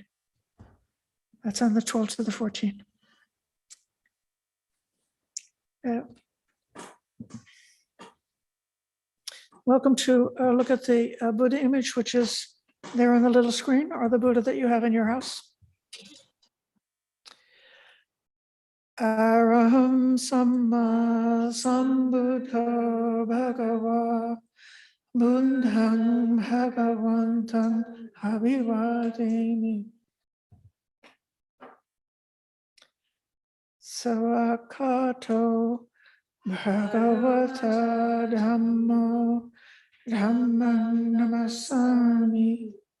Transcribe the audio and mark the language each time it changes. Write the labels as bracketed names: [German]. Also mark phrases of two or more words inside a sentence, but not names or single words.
[English] That's on the 12 to the 14. Welcome to look at the Buddha image, which is there on the little screen, or the Buddha that you have in your house. [Pali] Araham Samma Sambuddho Bhagava Buddham Bhagavantam Abhivademi. Savakato Bhagavata Dhammo Dhammam Namasami.